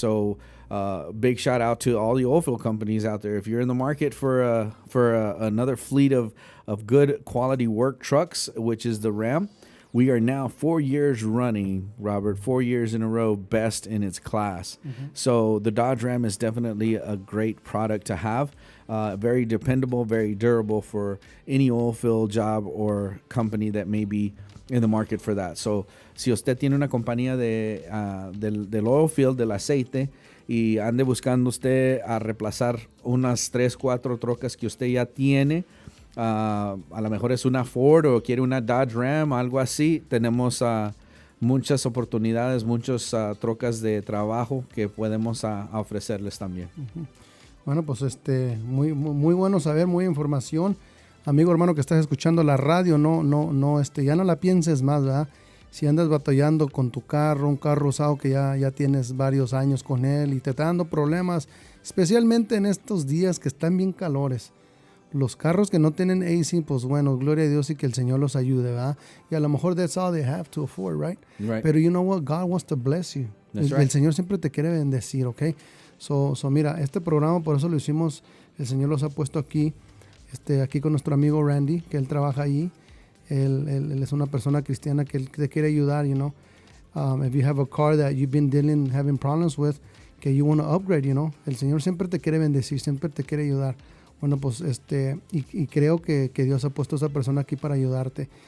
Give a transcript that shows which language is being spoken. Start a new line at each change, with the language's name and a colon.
English: So big shout out to all the oil field companies out there. If you're in the market for another fleet of good quality work trucks, which is the Ram, we are now 4 years running, Robert, 4 years in a row, best in its class. So the Dodge Ram is definitely a great product to have. Very dependable, very durable for any oil field job or company that may be in the market for that.
Spanish: So si usted tiene una compañía del oil field, del aceite, y ande buscando usted a reemplazar unas 3, 4 trocas que usted ya tiene, a lo mejor es una Ford o quiere una Dodge Ram, algo así, tenemos muchas oportunidades, muchas trocas de trabajo que podemos ofrecerles también. Bueno, pues muy bueno saber, muy información. Amigo hermano que estás escuchando la radio, ya no la pienses más, ¿verdad? Si andas batallando con tu carro, un carro usado que ya tienes varios años con él y te está dando problemas, especialmente en estos días que están bien calores. Los carros que no tienen AC, pues bueno, gloria a Dios y que el Señor los ayude, ¿verdad? Y a lo mejor
English: that's all they have to afford, right? Pero you know what? God wants to bless you.
Spanish: El Señor siempre te quiere bendecir, ¿ok? So mira, este programa por eso lo hicimos, el Señor los ha puesto aquí con nuestro amigo Ramdy, que él trabaja allí. Él es una persona cristiana que él te quiere ayudar, you know.
English: If you have a car that you've been having problems with,
Spanish: que
English: you want to upgrade, you know.
Spanish: El Señor siempre te quiere bendecir, siempre te quiere ayudar. Bueno, pues y creo que Dios ha puesto a esa persona aquí para ayudarte.